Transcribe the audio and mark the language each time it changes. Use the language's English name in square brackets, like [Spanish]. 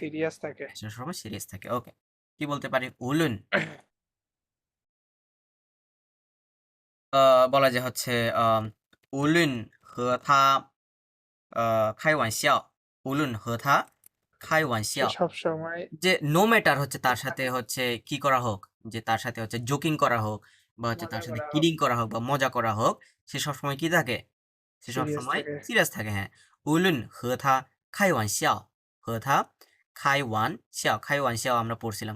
[Bangla] Serious থাকে সে সবসময় serious থাকে। ওকে, কি বলতে পারি? উলুন বলা যায় হচ্ছে [Chinese] 无论和他开玩笑，无论和他开玩笑। [Bangla] সে সব সময় যে নো ম্যাটার হচ্ছে তার সাথে হচ্ছে কি করা হোক, যে তার সাথে হচ্ছে জোকিং করা হোক বা হচ্ছে তার মজা সাথে করা হোক কিডিং করা হোক বা মজা করা হোক, সে সবসময় কি থাকে? সে সিরিয়াস সবসময় থাকে সিরিয়াস থাকে, হ্যাঁ। [Chinese] 无论和他开玩笑，和他开玩笑，开玩笑 [Bangla] আমরা পড়ছিলাম।